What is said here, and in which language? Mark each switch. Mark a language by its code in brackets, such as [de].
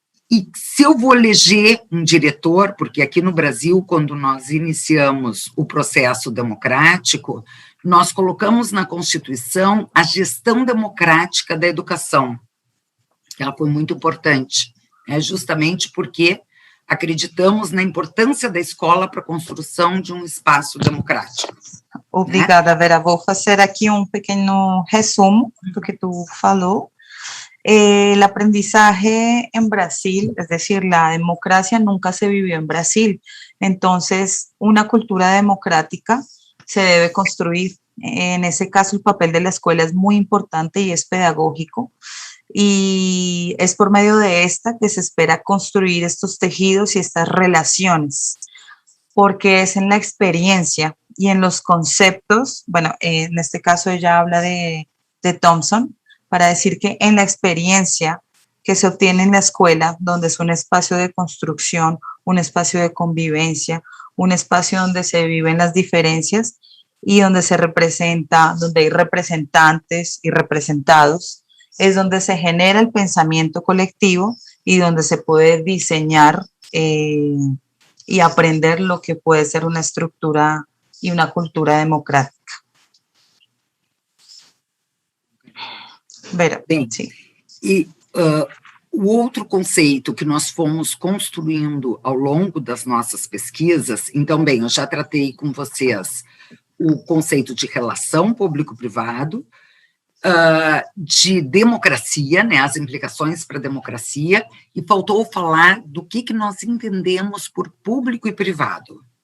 [pt] E se eu vou eleger um diretor, porque aqui no Brasil, quando nós iniciamos o processo democrático, nós colocamos na Constituição a gestão democrática da educação. Ela foi muito importante, justamente porque acreditamos na importância da escola para a construção de um espaço democrático. Obrigada, Vera. Vou fazer aqui um pequeno resumo do que tu falou. [es] El aprendizaje en Brasil, es decir, la democracia nunca se vivió en Brasil. Entonces, una cultura democrática se debe construir. En ese caso, el papel de la escuela es muy importante y es pedagógico. Y es por medio de esta que se espera construir estos tejidos y estas relaciones, porque es en la experiencia y en los conceptos, bueno, en este caso ella habla de Thompson, para decir que en la experiencia que se obtiene en la escuela, donde es un espacio de construcción, un espacio de convivencia, un espacio donde se viven las diferencias y donde se representa, donde hay representantes y representados, es donde se genera el pensamiento colectivo y donde se puede diseñar y aprender lo que puede ser una estructura y una cultura democrática. [pt] Vera, bem, sim. E o outro conceito que nós fomos construindo ao longo das nossas pesquisas, então, bem, eu já tratei com vocês o conceito de relação público-privado, de democracia, né, as implicações para a democracia, e faltou falar do que nós entendemos por público e privado.